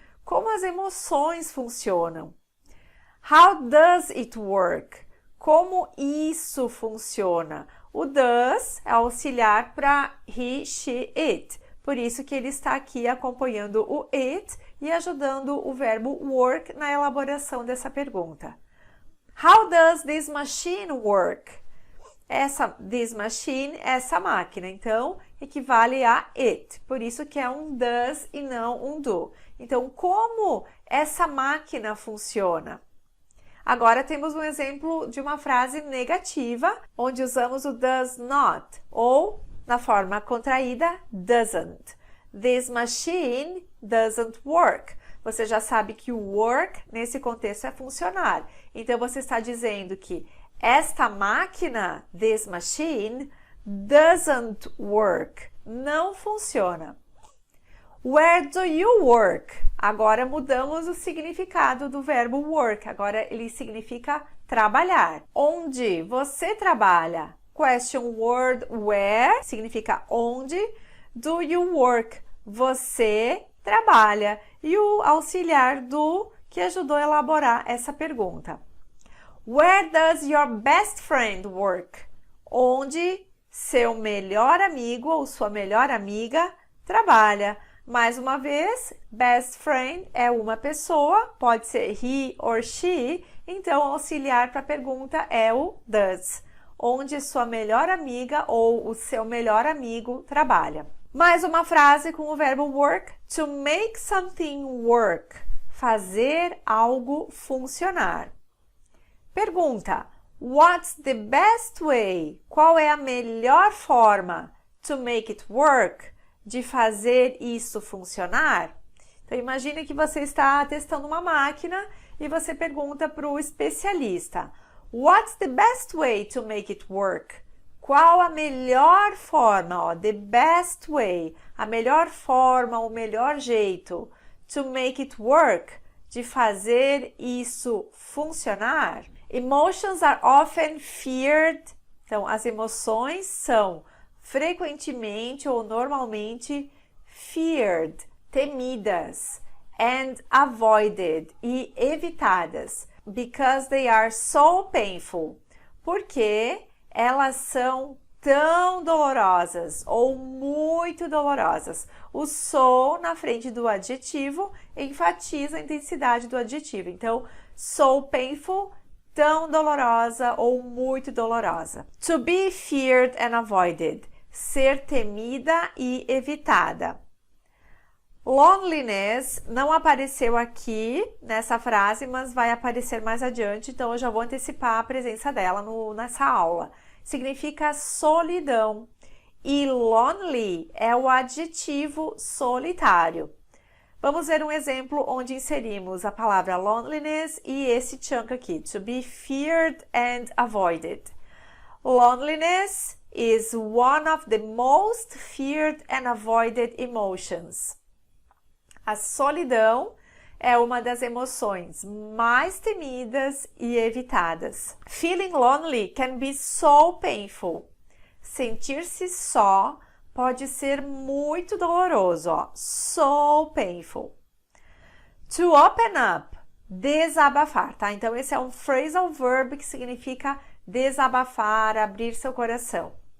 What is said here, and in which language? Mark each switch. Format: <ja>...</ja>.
<pt>Como as emoções funcionam?</pt> <en>How does it work?</en> <pt>Como isso funciona? O does é auxiliar para he, she, it. Por isso que ele está aqui acompanhando o it e ajudando o verbo work na elaboração dessa pergunta.</pt> <en>How does this machine work? This machine,</en> <pt>essa máquina, então, equivale a it. Por isso que é um does e não um do. Então, como essa máquina funciona? Agora temos um exemplo de uma frase negativa, onde usamos o does not, ou, na forma contraída, doesn't.</pt> <en>This machine doesn't work.</en> <pt>Você já sabe que o work, nesse contexto, é funcionar. Então, você está dizendo que esta máquina,</pt> <en>this machine, doesn't work.</en> <pt>Não funciona.</pt> <en>Where do you work?</en> <pt>Agora mudamos o significado do verbo work. Agora ele significa trabalhar. Onde você trabalha? Question word where significa onde.</pt> <en>Do you work?</en> <pt>Você trabalha. E o auxiliar do que ajudou a elaborar essa pergunta.</pt> <en>Where does your best friend work?</en> <pt>Onde seu melhor amigo ou sua melhor amiga trabalha. Mais uma vez, best friend é uma pessoa, pode ser</pt> <en>he or she,</en> <pt>Então, o auxiliar para a pergunta é o does, onde sua melhor amiga ou o seu melhor amigo trabalha. Mais uma frase com o verbo work.</pt> <en>To make something work.</en> <pt>Fazer algo funcionar. Pergunta.</pt> <en>What's the best way?</en> <pt>Qual é a melhor forma</pt> <en>to make it work?</en> <pt>De fazer isso funcionar? Então, imagine que você está testando uma máquina e você pergunta para o especialista.</pt> <en>What's the best way to make it work?</en> <pt>Qual a melhor forma? Ó,</pt> <en>the best way.</en> <pt>A melhor forma, o melhor jeito.</pt> <en>To make it work.</en> <pt>De fazer isso funcionar.</pt> <en>Emotions are often feared.</en> <pt>Então, as emoções são frequentemente ou normalmente feared, temidas, and avoided e evitadas, because they are so painful. Porque elas são tão dolorosas ou muito dolorosas. O so na frente do adjetivo enfatiza a intensidade do adjetivo. Então,</pt> <en>so painful,</en> <pt>tão dolorosa ou muito dolorosa.</pt> <en>To be feared and avoided.</en> <pt>Ser temida e evitada. Loneliness não apareceu aqui nessa frase, mas vai aparecer mais adiante, então eu já vou antecipar a presença dela nessa aula. Significa solidão. E lonely é o adjetivo solitário. Vamos ver um exemplo onde inserimos a palavra loneliness e esse chunk aqui,</pt> <en>to be feared and avoided. Loneliness is one of the most feared and avoided emotions.</en> <pt>A solidão é uma das emoções mais temidas e evitadas.</pt> <en>Feeling lonely can be so painful.</en> <pt>Sentir-se só pode ser muito doloroso, ó.</pt> <en>So painful. To open up,</en> <pt>desabafar, tá? Então, esse é um phrasal verb que significa desabafar, abrir seu coração.</pt>